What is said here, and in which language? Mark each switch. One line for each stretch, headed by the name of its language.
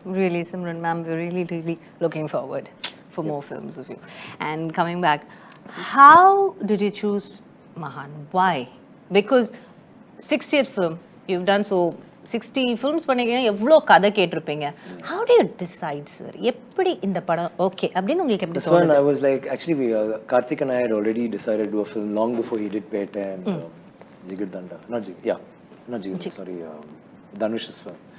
English: Really, Simran ma'am, we're really looking forward for more films of you. And coming back, how did you choose Mahaan? Why? Because 60th film, you've done so 60 films
Tamil: பண்ணிருக்கீங்க, எவ்வளோ கதை கேட்டிருப்பீங்க.
English: How do you decide, sir?
Tamil: எப்படி இந்த படம் okay அப்படின்னு உங்களுக்கு எப்படி தோணுது?
English: This one I was like, actually Karthik and I had already decided to do a film long before he did Pete and Jigardanda. Not Jigardanda, sorry, Dhanush's film.